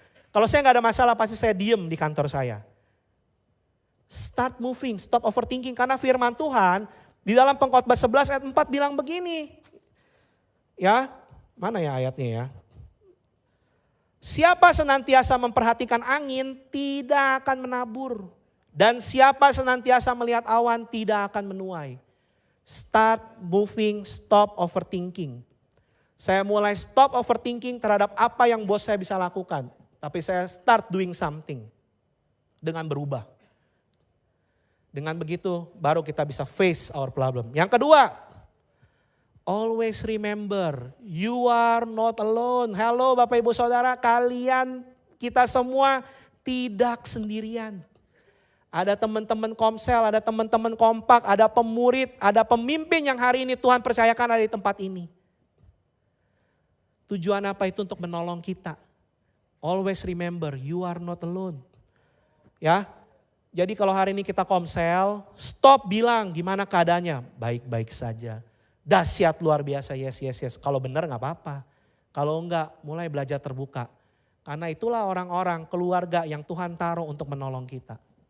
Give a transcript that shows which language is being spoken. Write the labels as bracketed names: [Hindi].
[Indonesian] Kalau saya nggak ada masalah pasti saya diem di kantor saya. [English] Start moving, stop overthinking, [Indonesian] karena firman Tuhan di dalam Pengkhotbah 11 ayat 4 bilang begini. Ya, mana ya ayatnya ya? Siapa senantiasa memperhatikan angin tidak akan menabur. Dan siapa senantiasa melihat awan tidak akan menuai. [English] Start moving, stop overthinking. [Indonesian] Saya mulai [English] stop overthinking [Indonesian] terhadap apa yang bos saya bisa lakukan. Tapi saya [English] start doing something. [Indonesian] Dengan berubah. Dengan begitu baru kita bisa [English] face our problem. [Indonesian] Yang kedua, [English] always remember, you are not alone. [Indonesian] Halo Bapak Ibu Saudara, kalian, kita semua tidak sendirian. Ada teman-teman Komsel, ada teman-teman Kompak, ada pemurid, ada pemimpin yang hari ini Tuhan percayakan ada di tempat ini. Tujuan apa itu? Untuk menolong kita. [English] Always remember, you are not alone. [Indonesian] Ya, jadi kalau hari ini kita Komsel, stop bilang gimana keadaannya, baik-baik saja. Dahsyat luar biasa, yes, yes, yes. Kalau benar gak apa-apa. Kalau enggak, mulai belajar terbuka. Karena itulah orang-orang, keluarga yang Tuhan taruh untuk menolong kita.